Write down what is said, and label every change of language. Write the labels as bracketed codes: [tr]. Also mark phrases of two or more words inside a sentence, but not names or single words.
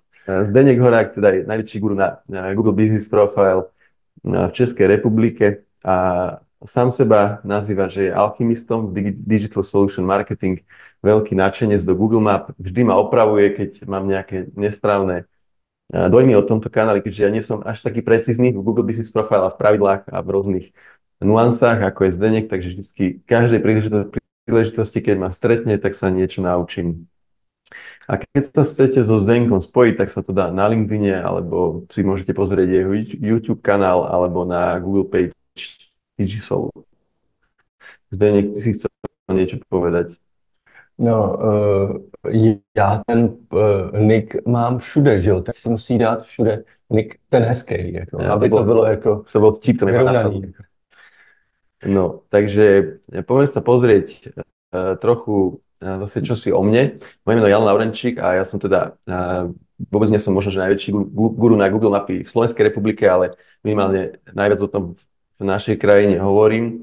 [sk] Zdeněk Horák, teda je najväčší guru na Google Business Profile v Českej republike a sám seba nazýva, že je alchymistom v [en] Digital Solution Marketing, [sk] veľký nadšenec do Google Map, vždy ma opravuje, keď mám nejaké nesprávne dojmy o tomto kanáli, keďže ja nie som až taký precízny v Google Business Profile a v pravidlách a v rôznych nuansách, ako je Zdeněk, takže vždycky každej príležitosti, keď ma stretne, tak sa niečo naučím. A keď sa chcete so Zdenkom spojiť, tak sa to dá na LinkedIne, alebo si môžete pozrieť jeho YouTube kanál, alebo na Google page Digisol. Zdeněk, ty si chcel niečo povedať? [cs] No, já ten nick mám všude, že jo, tak si musí dát všude nick ten hezký, jako, aby to bylo jako [sk] to bol vtip, to mi [cs] vyrovnaný. [sk] No, takže poďme sa pozrieť trochu zase čosi o mne. Moje meno je Jan Laurenčík a ja som teda vôbec nie som možno, že najväčší guru na Google Mapy v Slovenskej republike, ale minimálne najviac o tom v našej krajine hovorím.